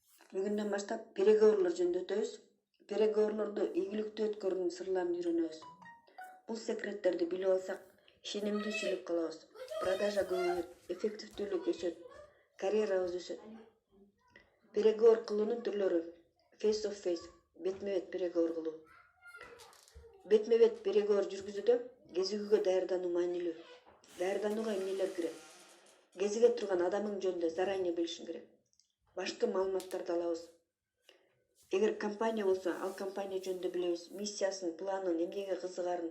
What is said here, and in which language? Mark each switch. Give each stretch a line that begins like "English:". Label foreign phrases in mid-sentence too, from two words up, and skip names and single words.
Kyrgyz: Бүгүндөн баштап переговорлор жөнүндө өтөбүз. Переговорлорду ийгиликтүү өткөрүүнүн сырларын үйрөнөбүз. Бул секреттерди билип алсак, ишенимдүү сүйлөп калабыз. Продажа көбөйөт, эффективдүүлүк өсөт, карьерабыз өсөт. Переговор кылуунун түрлөрү:
English: face of face,
Kyrgyz: бетме-бет переговор кылуу. Бетме-бет переговор жүргүзүүдө кезигүүгө даярдануу маанилүү. Даярданууга эмнелер кирет? Кезиге турган адамың жөнүндө заранее билишиң керек. Башкы маалыматтарды алабыз. Эгер компания болсо, ал компания жөнүндө билебиз, миссиясын, планын, эмнеге кызыгарын.